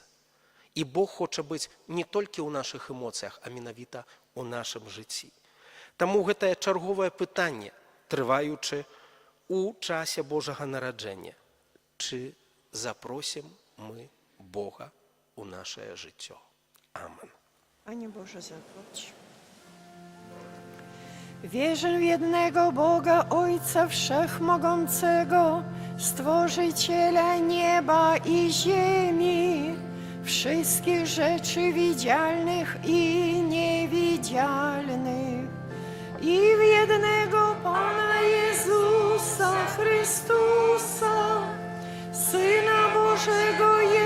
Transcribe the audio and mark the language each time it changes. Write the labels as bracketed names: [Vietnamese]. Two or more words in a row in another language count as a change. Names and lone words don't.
[Belarusian] І Бог хоча быць не толькі ў нашых эмоцыях, а менавіта ў нашым жыцці. Таму гэтае чарговае пытанне, трываючы у часе Божага нараджэння, чи запросім мы Бога у наше жыццё. Amen. [Polish] Panie Boże, zapłać. Wierzę w jednego Boga, Ojca Wszechmogącego, Stworzyciela nieba i ziemi, wszystkich rzeczy widzialnych i niewidzialnych, i w jednego Pana Jezusa Chrystusa, Syna Bożego